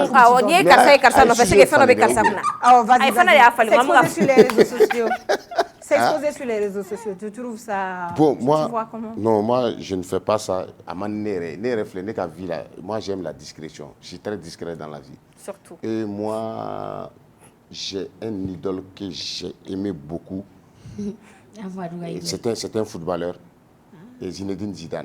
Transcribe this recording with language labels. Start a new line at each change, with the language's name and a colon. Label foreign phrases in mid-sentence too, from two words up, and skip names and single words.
Bambara: donc awɔ n'i ye karisa ye karisa nɔfɛ
French: c'est que
Bambara: fɛn dɔ bɛ karisa kunna
French: vas-y
Bambara: fana de y'a falen
French: s'exposer sur les réseaux sociaux tu trouves ça bon moi je ne fais pas ça à ma nere
Bambara: ne ka
French: vie là moi j'aime la discrétion je suis très discret dans la vie surtout et moi j'ai un idole que j'ai aimé beaucoup c'est un footballeur et Zinedine Zidane.